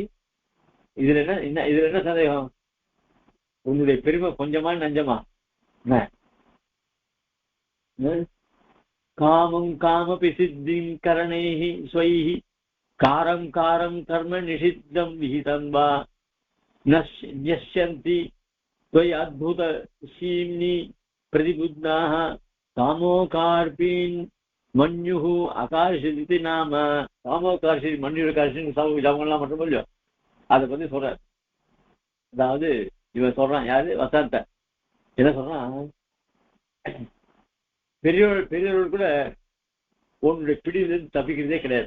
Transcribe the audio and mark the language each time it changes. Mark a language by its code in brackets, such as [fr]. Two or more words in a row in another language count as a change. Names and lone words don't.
[ta] இதுல என்ன சந்தேகம்? உன்னுடைய பெருமை கொஞ்சமா நஞ்சமா? [sa] कामं कामपि सिद्धिं करणैः स्वैः कारं कारं कर्म निषिद्धं विहितं वा नश्यन्ति त्वयि अद्भुत सीम्नि प्रतिबुद्धाः कामोकार्पीन् मन्युः आकार्षिति नाम. [ta] காமோகார்ஷி மன்யுடைய கார்ஷின்னு ஜபங்கள்லாம் மட்டும் இல்லையோ அதை பத்தி சொல்ற. அதாவது இவன் சொல்றான், யாரு? வசந்த என்ன சொல்றான்? பெரியவர்கள் கூட உன்னுடைய பிடியிலிருந்து தப்பிக்கிறதே கிடையாது.